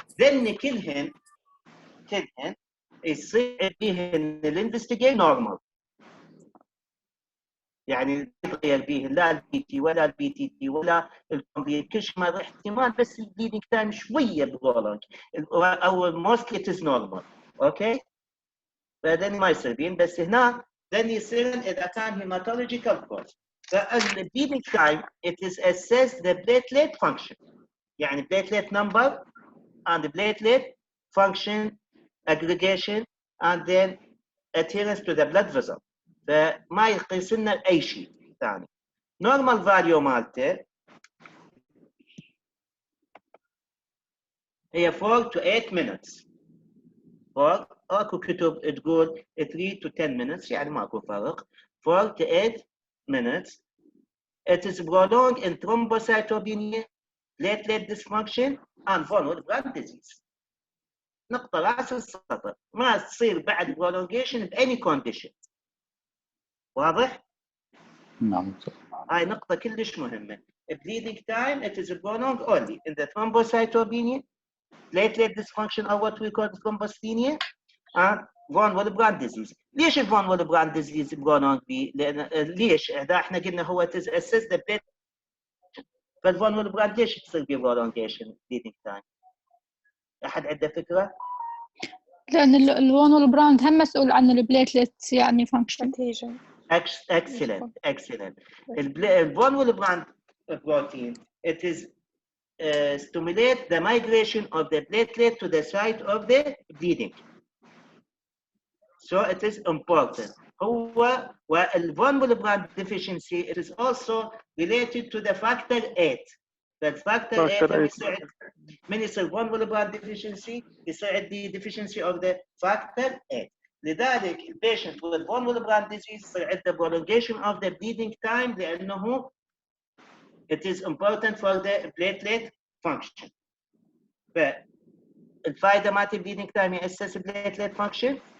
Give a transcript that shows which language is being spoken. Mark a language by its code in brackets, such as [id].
[ar] ذن كلهن يصير بيهن الانفستيجيشن نورمال، يعني يتغير بيهن لا البي تي ولا البي تي تي ولا الكومبليت، كل شيء ما احتمال بس البليدنج تايم شويه برولونج او موستلي اتس نورمال. اوكي؟ بعدين ما يصير بين، بس هنا then يصير اذا كان هيماتولوجيكال كوز. فالبليدنج تايم [en] it is assess the platelet function، [ar] يعني [en] platelet number and platelet function aggregation and then adherence to the blood vessel. [ar] فما يقيس لنا اي شيء ثاني. [en] normal value [ar] مالته هي [en] 4 to 8 minutes. [ar] اكو كتب تقول [en] 3 to 10 minutes، [ar] يعني ماكو فرق. [en] 4 to 8 minutes. It is prolonged in thrombocytopenia, platelet dysfunction and von Willebrand disease. [ar] نقطة راس السطر، ما تصير بعد prolongation بأي condition. واضح؟ نعم. هاي نقطة كلش مهمة. [en] Bleeding time it is prolonged only in the thrombocytopenia, platelet dysfunction or what we call thrombocythemia and von Willebrand disease. [ar] ليش [en] von Willebrand disease prolonged [ar] بيه؟ لأن ليش؟ إذا احنا قلنا هو [en] it is assess the platelet، [ar] فالفون Willebrand ليش تصير بيه prolongation bleeding time؟ أحد عنده فكرة؟ لأن الفون Willebrand هم مسؤول عن البليتلت يعني فانكشن. [en] Excellent. الفون Willebrand protein it is stimulate the migration of the platelet to the site of the bleeding. So it is important. [ar] هو والفون [en] Willebrand deficiency it is also related to the factor 8. [ar] فالفاكتور 8 يساعد من يصير فون Willebrand deficiency يصير عندي [en] deficiency of the factor 8. [ar] لذلك البيشنت [en] with von Willebrand disease [ar] يصير عنده [en] prolongation of the bleeding time [ar] لأنه [en] it is important for the platelet function. [ar] فالفائدة مالت [en] bleeding time [ar] يأسس [en] platelet function.